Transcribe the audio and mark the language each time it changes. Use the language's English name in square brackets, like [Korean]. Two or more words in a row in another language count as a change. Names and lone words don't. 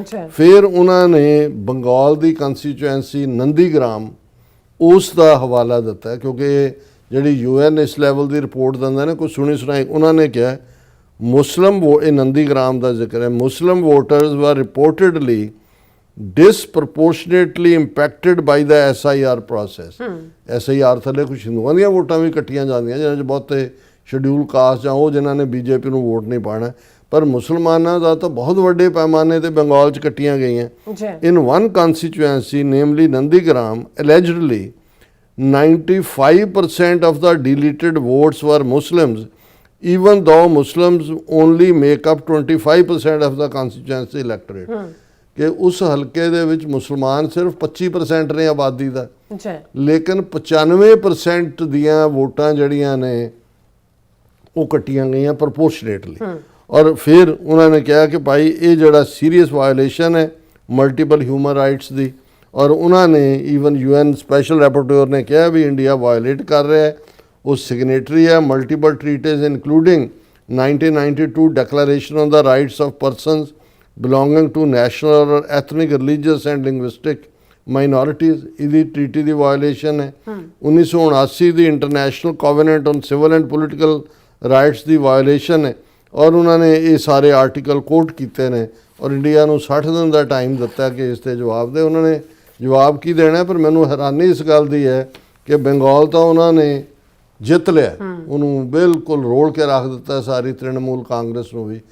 [Punjabi] ਫਿਰ ਉਹਨਾਂ ਨੇ ਬੰਗਾਲ ਦੀ ਕੰਸਟੀਚੁਐਂਸੀ ਨੰਦੀਗ੍ਰਾਮ ਉਸ ਦਾ ਹਵਾਲਾ ਦਿੱਤਾ ਕਿਉਂਕਿ ਜਿਹੜੀ UN ਇਸ ਲੈਵਲ ਦੀ ਰਿਪੋਰਟ ਦਿੰਦਾ ਨੇ ਕੋਈ ਸੁਣੀ ਸੁਣਾਈ। ਉਹਨਾਂ ਨੇ ਕਿਹਾ ਮੁਸਲਿਮ ਇਹ ਨੰਦੀਗ੍ਰਾਮ ਦਾ ਜ਼ਿਕਰ ਹੈ, [English] Muslim voters were reportedly disproportionately impacted by the SIR process। [Punjabi] SIR ਥੱਲੇ ਕੁਝ ਹਿੰਦੂਆਂ ਦੀਆਂ ਵੋਟਾਂ ਵੀ ਕੱਟੀਆਂ ਜਾਂਦੀਆਂ ਜਿਹਨਾਂ 'ਚ ਬਹੁਤੇ [English] scheduled caste [Punjabi] ਜਾਂ ਉਹ ਜਿਨ੍ਹਾਂ ਨੇ BJP ਨੂੰ ਵੋਟ ਨਹੀਂ ਪਾਉਣਾ, ਪਰ ਮੁਸਲਮਾਨਾਂ ਦਾ ਤਾਂ ਬਹੁਤ ਵੱਡੇ ਪੈਮਾਨੇ ਤੇ ਬੰਗਾਲ 'ਚ ਕੱਟੀਆਂ ਗਈਆਂ। [English] In one constituency namely Nandigram allegedly 95% of the deleted votes were Muslims even though Muslims only make up 25% of the constituency electorate। [Punjabi] ਕਿ ਉਸ ਹਲਕੇ ਦੇ ਵਿੱਚ ਮੁਸਲਮਾਨ ਸਿਰਫ 25% ਨੇ ਆਬਾਦੀ ਦਾ, ਲੇਕਿਨ 95% ਦੀਆਂ ਵੋਟਾਂ ਜਿਹੜੀਆਂ ਨੇ ਉਹ ਕੱਟੀਆਂ ਗਈਆਂ ਪ੍ਰਪੋਰਸ਼ਨੇਟਲੀ। ਔਰ ਫਿਰ ਉਹਨਾਂ ਨੇ ਕਿਹਾ ਕਿ ਭਾਈ ਇਹ ਜਿਹੜਾ [English] serious violation [Punjabi] ਹੈ [English] multiple human rights [Punjabi] ਦੀ, ਔਰ ਉਹਨਾਂ ਨੇ ਈਵਨ UN [English] special rapporteur [Punjabi] ਨੇ ਕਿਹਾ ਵੀ ਇੰਡੀਆ ਵਾਇਓਲੇਟ ਕਰ ਰਿਹਾ ਹੈ। [English] ਉਹ ਸਿਗਨੇਟਰੀ ਹੈ multiple treaties including 1992 Declaration on the Rights of Persons belonging to national or ethnic, religious and linguistic minorities। [Punjabi] ਇਹਦੀ ਟ੍ਰੀਟੀ ਦੀ ਵਾਇਓਲੇਸ਼ਨ ਹੈ। 1979 ਦੀ ਇੰਟਰਨੈਸ਼ਨਲ ਕੋਵੈਨੈਂਟ ਔਨ ਸਿਵਲ ਐਂਡ ਪੋਲੀਟੀਕਲ ਰਾਈਟਸ ਦੀ ਵਾਇਓਲੇਸ਼ਨ ਹੈ। ਔਰ ਉਹਨਾਂ ਨੇ ਇਹ ਸਾਰੇ ਆਰਟੀਕਲ ਕੋਟ ਕੀਤੇ ਨੇ ਔਰ ਇੰਡੀਆ ਨੂੰ 60 ਦਿਨ ਦਾ ਟਾਈਮ ਦਿੱਤਾ ਕਿ ਇਸ 'ਤੇ ਜਵਾਬ ਦੇ। ਉਹਨਾਂ ਨੇ ਜਵਾਬ ਕੀ ਦੇਣਾ, ਪਰ ਮੈਨੂੰ ਹੈਰਾਨੀ ਇਸ ਗੱਲ ਦੀ ਹੈ ਕਿ ਬੰਗਾਲ ਤਾਂ ਉਹਨਾਂ ਨੇ ਜਿੱਤ ਲਿਆ, ਉਹਨੂੰ ਬਿਲਕੁਲ ਰੋਲ ਕੇ ਰੱਖ ਦਿੱਤਾ ਸਾਰੀ ਤ੍ਰਿਣਮੂਲ ਕਾਂਗਰਸ ਨੂੰ ਵੀ।